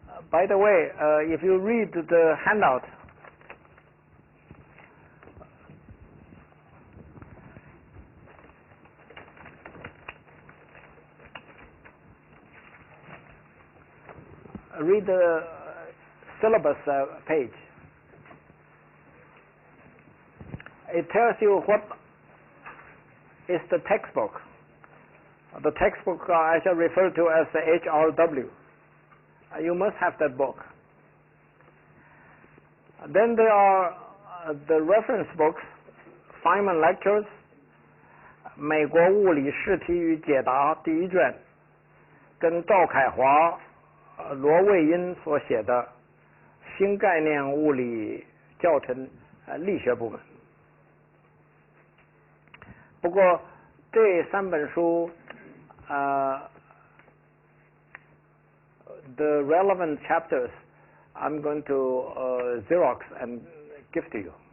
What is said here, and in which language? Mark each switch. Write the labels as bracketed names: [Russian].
[English] By the way, if you read the handout, read the syllabus page. It tells you what is the textbook. The textbook I shall refer to as the HRW. You must have that book. Then there are the reference books, Feynman Lectures, [Chinese] 美国物理试题与解答第一卷，跟赵凯华、罗卫因所写的新概念物理教程力学部门。不过这三本书 [English] the relevant chapters I'm going to Xerox and give to you.